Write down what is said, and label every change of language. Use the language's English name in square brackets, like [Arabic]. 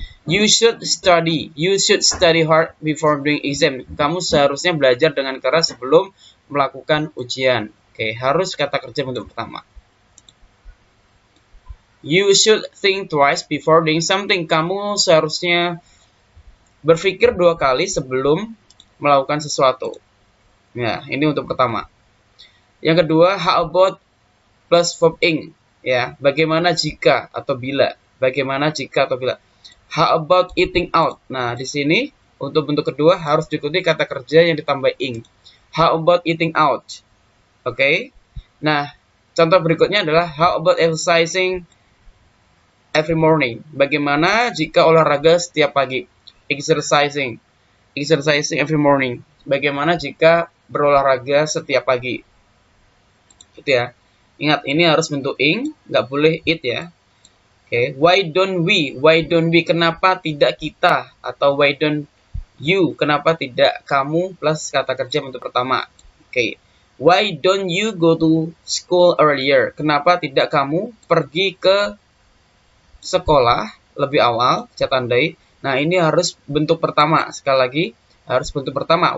[English] You should study hard before doing exam. [Indonesian] Kamu seharusnya belajar dengan keras sebelum melakukan ujian. Oke, harus kata kerja bentuk pertama. [English] You should think twice before doing something. [Indonesian] Kamu seharusnya berpikir 2 kali sebelum melakukan sesuatu. Ya, ini untuk pertama. Yang kedua, how about plus verb ing. Ya, bagaimana jika atau bila. Bagaimana jika atau bila. [English] How about eating out? [Indonesian] Nah, di sini untuk bentuk kedua harus diikuti kata kerja yang ditambah ing. [English] How about eating out? [Indonesian] Oke. Nah, contoh berikutnya adalah [English] how about exercising every morning? [Indonesian] Bagaimana jika olahraga setiap pagi? [English] Exercising every morning. [Indonesian] Bagaimana jika berolahraga setiap pagi? Gitu ya. Ingat, ini harus bentuk ing, nggak boleh it ya. [English] Oke, why don't we? Why don't we? [Indonesian] Kenapa tidak kita? Atau [English] why don't you? [Indonesian] Kenapa tidak kamu plus kata kerja bentuk pertama? [English] Oke, why don't you go to school earlier? [Indonesian] Kenapa tidak kamu pergi ke sekolah lebih awal? Saya tandai. Nah, ini harus bentuk pertama. Sekali lagi, harus bentuk pertama.